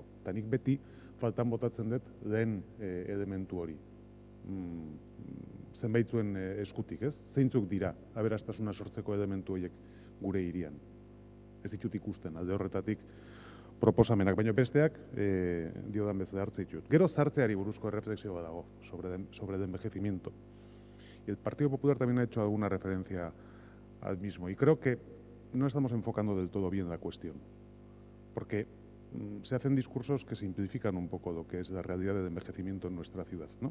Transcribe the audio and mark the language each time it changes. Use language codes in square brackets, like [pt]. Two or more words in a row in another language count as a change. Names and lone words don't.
[eu] Eta nik beti faltan botatzen dut lehen elementu hori. Zenbaitzuen eskutik, ez? Zeintzuk dira aberastasuna sortzeko elementu horiek gure hirian. Ez ditut ikusten, alde horretatik proposamenak, baina besteak diodan bezala hartze ditut. Gero zartzeari buruzko reflexio bat dago [es] sobre el envejecimiento. Y el Partido Popular también ha hecho alguna referencia al mismo. Y creo que no estamos enfocando del todo bien la cuestión. Porque se hacen discursos que simplifican un poco lo que es la realidad del envejecimiento en nuestra ciudad, ¿no?